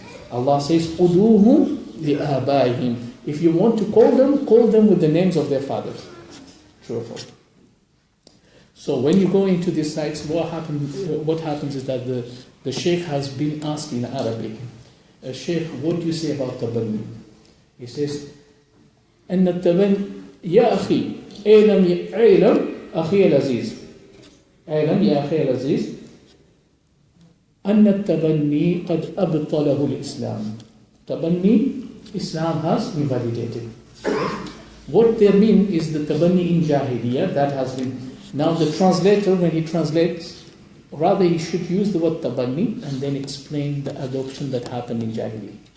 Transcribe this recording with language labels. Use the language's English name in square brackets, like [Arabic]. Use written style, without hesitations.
[English] Allah says, "Uduhum li'abaihim." If you want to call them with the names of their fathers. True or false? So when you go into these sites, what happens is that the Sheikh has been asked in Arabic, Sheikh, what do you say about tabanni? He says, [Arabic] أن التبني يا أخي أعلم أخي العزيز أعلم يا أخي العزيز أن التبني قد أبطله الإسلام. [English] Tabanni, Islam has invalidated. What they mean is the tabanni in Jahiliyyah, that has been. Now the translator, when he translates, rather he should use the word tabanni and then explain the adoption that happened in Jahiliyyah.